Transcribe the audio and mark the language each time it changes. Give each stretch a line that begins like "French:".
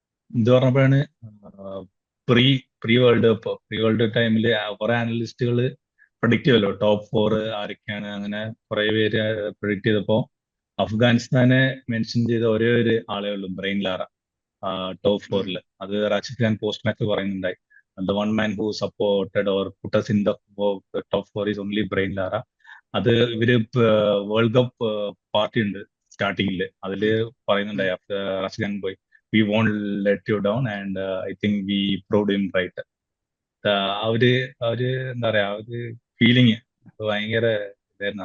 Malayalam: ഇത് പറഞ്ഞപ്പോഴാണ് pre world cup ടൈമില് കുറെ അനലിസ്റ്റുകൾ പ്രഡിക്റ്റ് ചെയ്തല്ലോ ടോപ്പ് 4 ആരൊക്കെയാണ്. അങ്ങനെ കുറെ പേര് പ്രഡിക്റ്റ് ചെയ്തപ്പോ അഫ്ഗാനിസ്ഥാനെ മെൻഷൻ ചെയ്ത ഒരേ ഒരു ആളേ ഉള്ളൂ, ബ്രെയിൻ ലാറ, ടോപ്പ് 4. അത് Rashid Khan post match പറയുന്നുണ്ടായി.
English: The one man who supported or put us in the top 4 is only Brain Lara.
Malayalam: അത് ഇവര് വേൾഡ് കപ്പ് പാർട്ടി ഉണ്ട് സ്റ്റാർട്ടിങ്ങില്, അതില് പറയുന്നുണ്ടായി റാഷിദ് ഖാൻ പോയി,
English: we won't let you down and I think we proved him right.
Malayalam: അവര് എന്താ പറയാ, ഒരു feeling ഭയങ്കര ഇതായിരുന്നു.